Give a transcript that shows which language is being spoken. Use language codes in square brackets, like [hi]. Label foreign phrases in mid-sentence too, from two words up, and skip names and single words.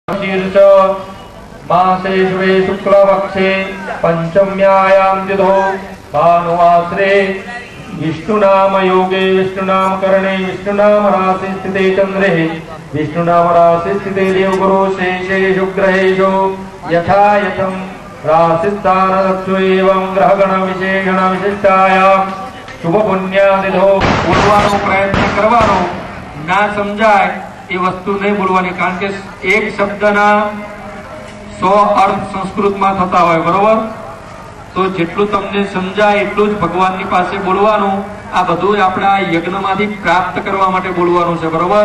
[sa] शीर्ष मासे शुभे शुक्लपक्षे पंचम्यायां तिथौ भानुवासरे विष्णुनाम योगे विष्णुनाम करणे विष्णुनाम राशि स्थिते चंद्रे विष्णुनाम राशि स्थिते देवगुरु शेषेषु ग्रहेषु यथा यथं राशिस्थान दत्सु एवं ग्रहगण विशेषण विशिष्टायां शुभ पुण्यादिधो [gu] बोलવાનો પ્રયત્ન કરવાનો ના સમજાય એ વસ્તુ નહીં બોલવાની, કારણ કે એક શબ્દના 100 અર્થ સંસ્કૃતમાં થતા હોય, બરોબર? તો જેટલું તમને સમજાય એટલું જ ભગવાનની પાસે બોલવાનું. આ બધું આપણા યજ્ઞમાંથી પ્રાપ્ત કરવા માટે બોલવાનું છે, બરોબર?